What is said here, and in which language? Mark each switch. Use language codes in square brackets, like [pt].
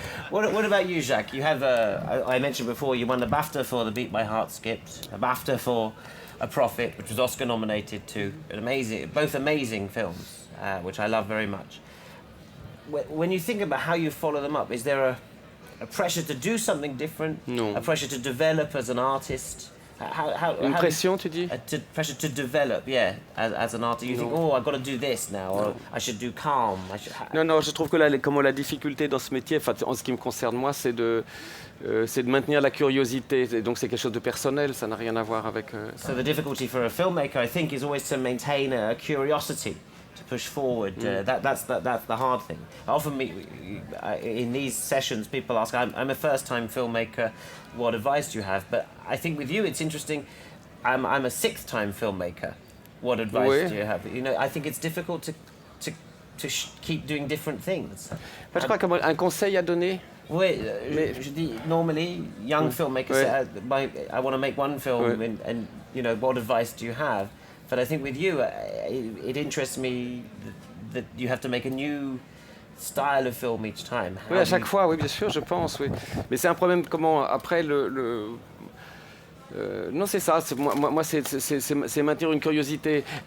[en] What about you, Jacques? You have, I mentioned before, you won the BAFTA for The Beat My Heart Skipped, a BAFTA for A Prophet, which was Oscar nominated to both amazing films, which I love very much. When you think about how you follow them up, is there a pressure to do something different? No. A pressure to develop as an artist? [fr] Une pression, tu dis? [en] Pressure to develop, yeah, as an artist. You think, oh, I've got to do this now, or I should do calm. [fr] Non, je trouve que la difficulté dans ce métier, en ce qui me concerne moi, c'est de maintenir la curiosité. Et donc c'est quelque chose de personnel, ça n'a rien à voir avec... [en] So the difficulty for a filmmaker, I think, is always to maintain a curiosity. To push forward, that's the hard thing. Often, in these sessions, people ask, "I'm a first-time filmmaker. What advice do you have?" But I think with you, it's interesting. I'm a sixth-time filmmaker. What advice do you have? You know, I think it's difficult to keep doing different things. [fr] Je crois qu'un conseil à donner. Oui, je dis [en] normally young filmmakers say, I want to make one film, and you know, what advice do you have? But I think with you, it interests me that you have to make a new style of film each time. [fr] Oui, à chaque fois, oui, bien sûr, je pense, oui. Mais c'est un problème, comment, après, non, c'est ça, moi c'est maintenir une curiosité.